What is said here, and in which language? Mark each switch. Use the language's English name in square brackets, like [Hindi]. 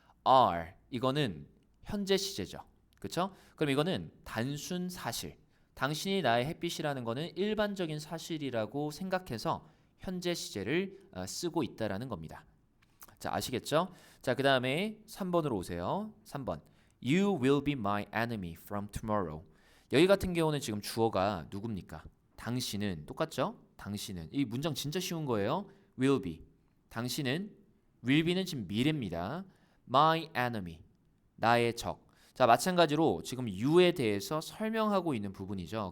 [Korean] are 이거는 현재 시제죠. 그렇죠? 그럼 이거는 단순 사실. 당신이 나의 햇빛이라는 거는 일반적인 사실이라고 생각해서 현재 시제를 쓰고 있다라는 겁니다. 자, 아시겠죠? 자, 그다음에 3번으로 오세요. 3번. [English] You will be my enemy from tomorrow. [Korean] 여기 같은 경우는 지금 주어가 누굽니까? 당신은 똑같죠? 당신은 이 문장 진짜 쉬운 거예요. [English] will be. [Korean] 당신은 will be는 지금 미래입니다. [English] my enemy. [Korean] 나의 적. 자, 마찬가지로 지금 you에 대해서 설명하고 있는 부분이죠.